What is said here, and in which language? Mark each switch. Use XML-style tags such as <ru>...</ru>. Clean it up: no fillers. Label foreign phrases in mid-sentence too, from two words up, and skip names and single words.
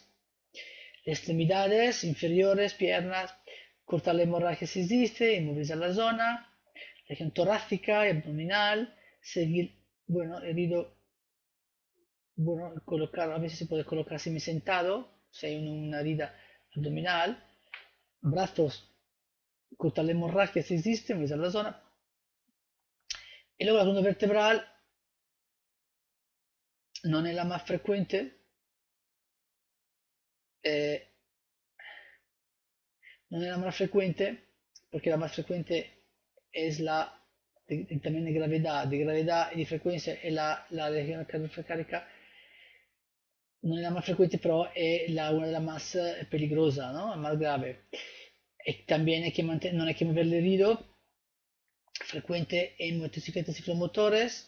<es>Extremidades inferiores, piernas, cortar la hemorragia si existe, inmovilizar la zona, región torácica y abdominal, seguir, bueno, herido, bueno, colocar, a veces se puede colocar sentado, si hay una herida abdominal, brazos, cortar la hemorragia si existe, inmovilizar la zona, y luego la columna vertebral</es> <it>non è</it> <es>la más frecuente, eh,</es> <it>non è</it> <es>la más frecuente, porque la más frecuente es también de gravedad y de frecuencia es la región cardíaca, no es la más frecuente, pero es una de las más peligrosas, ¿no? Más grave. Y también no hay que mover el herido, frecuente en motocicletas ciclomotores.</es>